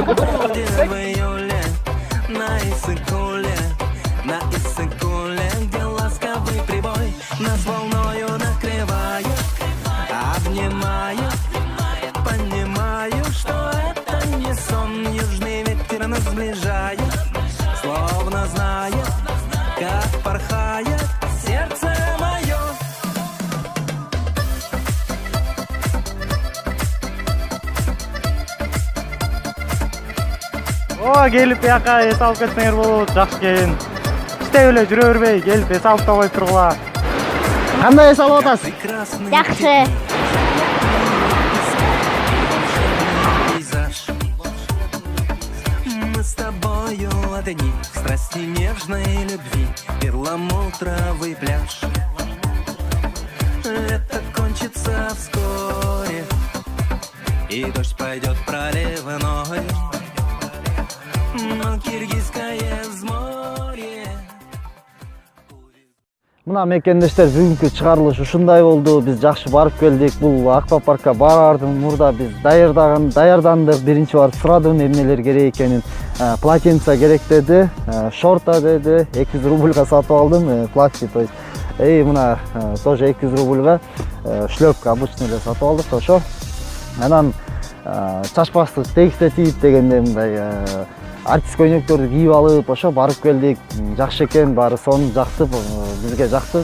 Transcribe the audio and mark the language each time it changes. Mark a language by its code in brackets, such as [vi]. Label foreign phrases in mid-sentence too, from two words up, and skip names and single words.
[ru] Будет в июле на Иссык-Куле, где ласковый прибой нас волною накрывает, обнимает. Понимаю, что это не сон, южный ветер нас сближает, словно знает, как порхает сердце мое. [ky] Келип бияка эс алып кетсеңер болот, жакшы келин. Иштеп эле жүрө бербей, келип эс алып та коюп тургула. Кандай эс алып атасыз? Жакшы. [ru] Мы с тобою одни в страсти нежной любви, перламутровый пляж. Лето кончится вскоре, и дождь пойдет проливной, но киргизское взморье. [ky] Мына мекендештер, бүгүнкү чыгарылыш ушундай болду. Биз жакшы барып келдик. Бул аквапаркка бараардын мурда биз даярдандык. Биринчи барып сурадым эмнелер керек экенин. Полотенце керек деди, шорта деди. 200 рубльга сатып алдым, [ru] плащи, то есть. [ky] Мына тоже 200 рубльга [ru] шлёпка обычный [ky] эле сатып алдык, ошо. Анан чачпакты тегисте тийип дегенде мындай артист көйнөктөрдү кийип алып, ошо барып келдик. Жакшы экен, баары сонун жакты, бизге жакты.